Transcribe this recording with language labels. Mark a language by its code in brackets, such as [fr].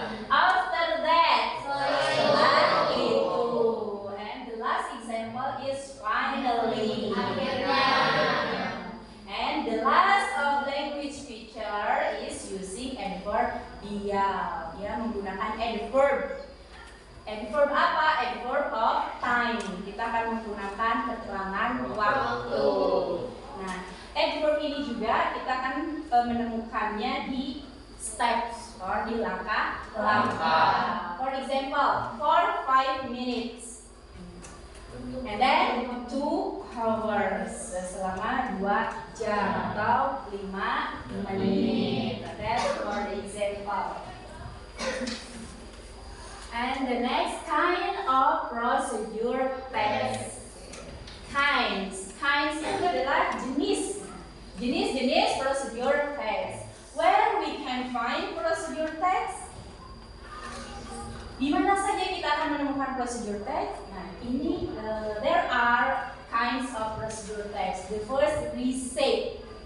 [en] after that [id] setelah Selanjutnya. itu. [en] And the last example is finally. [id] Akhirnya. [en] And the last of language feature is using adverb dia. [id] Dia menggunakan adverb. Adverb apa? [en] Adverb of time. [id] Kita akan menggunakan keterangan waktu. Nah, adverb ini juga kita akan menemukannya di [en] steps or [id] di langkah-langkah. [en] For example, for 5 minutes. And then 2 hours. [id] Selama 2 jam atau 5 menit. [en] That's for the example. And the next kind of procedure text. [id] Kinds itu adalah jenis procedure text. [en] Where we can find procedure text? [id] Di mana saja kita akan menemukan procedure text? Nah, ini [en] there are kinds of procedure text. The first receipt.